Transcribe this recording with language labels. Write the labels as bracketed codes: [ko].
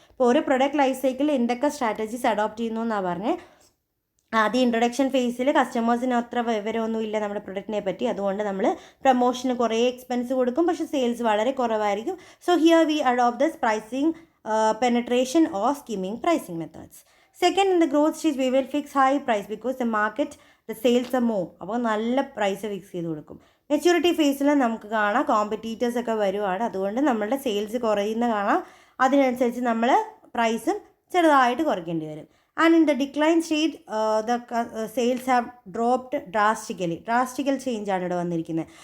[ml] ഇപ്പോൾ ഓരോ product life സൈക്കിളിൽ എന്തൊക്കെ സ്ട്രാറ്റജീസ് അഡോപ്റ്റ് ചെയ്യുന്നു എന്നാണ് പറഞ്ഞത്. ആദ്യം ഇൻട്രൊഡക്ഷൻ ഫേസിൽ കസ്റ്റമേഴ്സിന് അത്ര വിവരമൊന്നുമില്ല നമ്മുടെ പ്രൊഡക്റ്റിനെ പറ്റി, അതുകൊണ്ട് നമ്മൾ പ്രൊമോഷന് കുറേ എക്സ്പെൻസ് കൊടുക്കും, പക്ഷേ സെയിൽസ് വളരെ കുറവായിരിക്കും. [en] So here we adopt this pricing penetration or skimming pricing methods. Second, in the growth stage we will fix high price because the market the sales are more. [ml] അപ്പോൾ നല്ല പ്രൈസ് ഫിക്സ് ചെയ്ത് കൊടുക്കും. Maturity ഫേസിൽ നമുക്ക് കാണാം competitors ഒക്കെ വരുവാണ്, അതുകൊണ്ട് നമ്മളുടെ സെയിൽസ് കുറയുന്ന കാണാം, അതിനനുസരിച്ച് നമ്മൾ പ്രൈസും ചെറുതായിട്ട് കുറയ്ക്കേണ്ടി വരും. [en] and in the decline stage the sales have dropped drastical [ml] ചേഞ്ചാണ് ഇവിടെ വന്നിരിക്കുന്നത്.